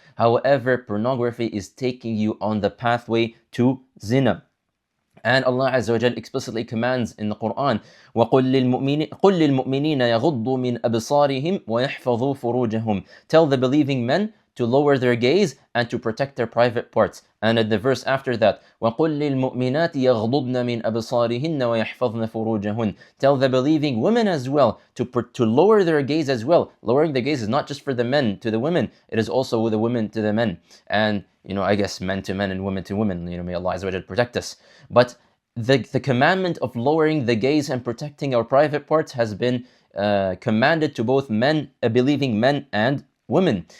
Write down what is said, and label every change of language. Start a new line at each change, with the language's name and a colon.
English: However, pornography is taking you on the pathway to zina. And Allah Azza wa Jal explicitly commands in the Quran,
Arabic: وَقُلْ لِلْمُؤْمِنِينَ يَغُضُّوا مِنْ أَبْصَارِهِمْ وَيَحْفَظُوا فُرُوجَهُم.
English: Tell the believing men to lower their gaze and to protect their private parts. And in the verse after that,
Arabic: وَقُلْ لِلْمُؤْمِنَاتِ يَغْضُضْنَ مِنْ أَبْصَارِهِنَّ وَيَحْفَظْنَ فُرُوجَهُنَّ.
English: Tell the believing women as well to lower their gaze as well. Lowering the gaze is not just for the men to the women, it is also with the women to the men. And, I guess men to men and women to women. May Allah Azza wa Jal protect us. But the commandment of lowering the gaze and protecting our private parts has been commanded to both believing men and women.